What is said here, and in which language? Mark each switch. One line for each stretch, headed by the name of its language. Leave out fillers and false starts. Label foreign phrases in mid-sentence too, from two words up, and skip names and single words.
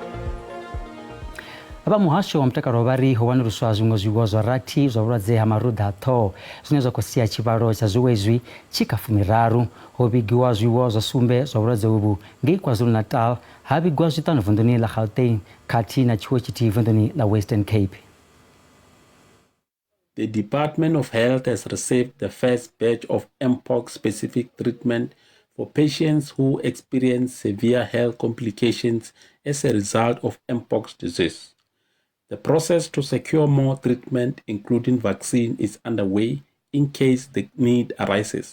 Venda: Vha muhasho wa mutakalo vha ri ho wanuluswa zwiṅwe zwiwo zwa rathi zwa vhulwadze ha marunda a ṱhoho zwine zwa khou sia tshivhalo tsha zwiwo izwi tshi kha 13. Ho vhigiwa zwiwo zwa sumbe zwa vhulwadze uvhu ngei KwaZulu-Natal, ha vhigiwa zwiṱanu vunḓuni ḽa Gauteng khathihi na tshiwo tshithihi vunḓuni ḽa Western Cape.
English: The Department of Health has received the first batch of mpox-specific treatment for patients who experience severe health complications as a result of mpox disease. The process to secure more treatment, including vaccine, is underway in case the need arises.